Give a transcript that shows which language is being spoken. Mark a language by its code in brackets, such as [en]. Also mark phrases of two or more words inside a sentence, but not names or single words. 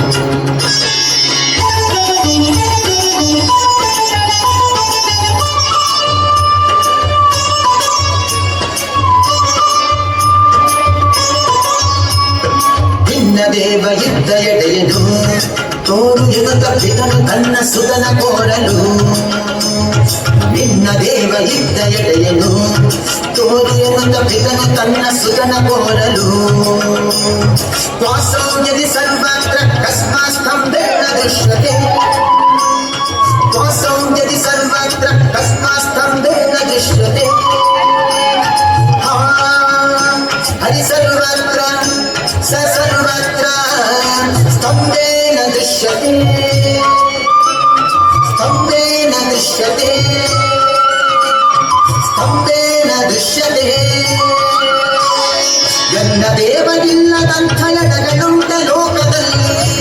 [kn] ದೇವ ಯುದ್ಧ ಎಡೆಯನು ತೋರು ಯುಗತ ಪಿತನು ತನ್ನ ಸುತನ ಕೋರಲು ನಿನ್ನ ದೇವ ಯುದ್ಧ ಎಡೆಯನು ತೋರು ಯುಗತ ಪಿತನು ತನ್ನ ಸುತನ ಕೋರಲು [sa] ತ್ವಾಸೌಜದಿ ಸರ್ವತ್ರ ಕಸ್ಮಾಸ್ತಂಭೇಣ ದೃಶ್ಯತೆ ತ್ವಾಸೌಜದಿ ಸರ್ವತ್ರ ಕಸ್ಮಾಸ್ತಂಭೇಣ ದೃಶ್ಯತೆ ಹರಿ ಸರ್ವತ್ರ ಸ ಸರ್ವತ್ರ ಸ್ತಂಭೇನ ದೃಶ್ಯತೆ ಸ್ತಂಭೇನ ದೃಶ್ಯತೆ ಸ್ತಂಭೇನ ದೃಶ್ಯತೆ [kn] ಎನ್ನ ದೇವರಿಲ್ಲದಂಥ ಎಡಗಳುಂಟ ಲೋಕದಲ್ಲಿ